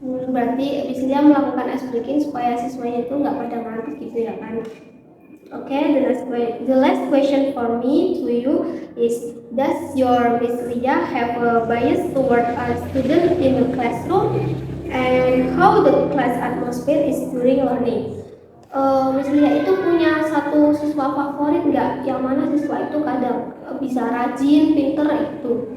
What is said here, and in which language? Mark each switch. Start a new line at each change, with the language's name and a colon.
Indonesian: Berarti Miss Lia melakukan ice breaking supaya siswanya itu nggak pada ngantuk gitu ya kan?
English: Okay, the last question for me to you is, does your Miss Lia have a bias toward a student in the classroom, and how the class atmosphere is during learning?
Indonesian: Miss Lia itu punya satu siswa favorit nggak? Yang mana siswa itu kadang bisa rajin, pinter itu?